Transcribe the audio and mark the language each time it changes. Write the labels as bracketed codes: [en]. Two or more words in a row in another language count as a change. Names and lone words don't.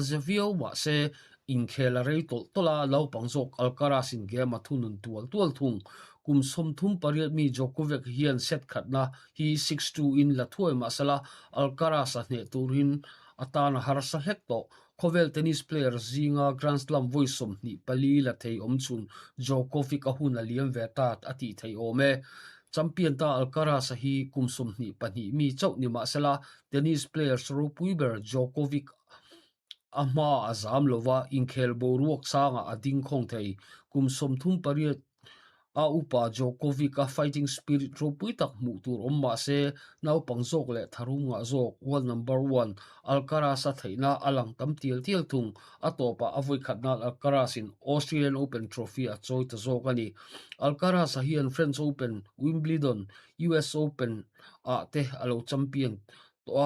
[lus] zavio wa se in khela rei tol tola lo pangzok Alcaraz in game a thunun tual thung kum som thum pariat mi Djokovic hian set khatna hi 6-2 in la thuai masala Alcaraz a hne turin atana harsa hekto khovel [en] tennis player [lus] zinga Grand Slam voisom ni pali la thei omchun Djokovic a hun aliam vetat ati thei ome champion ta Alcaraz hi kumsom ni pani mi chau ni masala [en] tennis player [lus] ro puiber Djokovic ama azam lova in khel boruak sanga ading khong thei kumsom thum pariat a upa Djokovic a [en] fighting spirit [lus] ro puitak mu tur omma se nau pangzok le tharunga zok [en] world number 1 [lus] Alcaraz a theina alang tam tial thung atopa avoi khatna Alcaraz in Australian Open trophy a choi ta zok ani Alcaraz a hian French Open Wimbledon US Open a te alo champion to a